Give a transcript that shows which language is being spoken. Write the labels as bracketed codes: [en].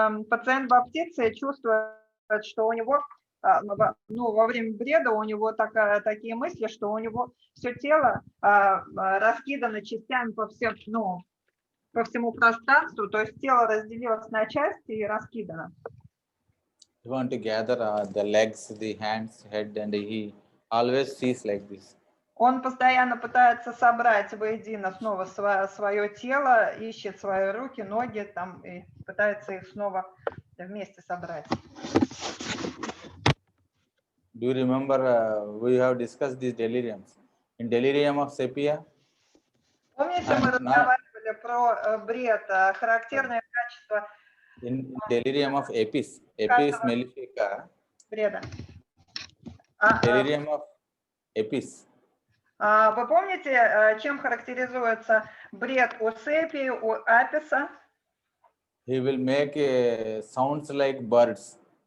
[ru] Пациент баптиции чувствует, что у него во время бреда у него такие мысли, что у него все тело раскидано частями по всему пространству, то есть тело разделилось на части и раскидано. [en] He want to gather the legs, the hands, head, and he always sees like this. [ru] Он постоянно пытается собрать воедино снова свое тело, ищет свои руки, ноги там и пытается их снова вместе собрать. [en] Do you remember we have discussed these deliriums? In delirium of sepia, [ru] Помните, мы разговаривали про бред, характерное качество [en] in delirium of Apis mellifica, [ru] бреда. [en] delirium of Apis. [ru] Вы помните, чем характеризуется бред у Сепии, у Аписа? [en] He will make sounds like birds.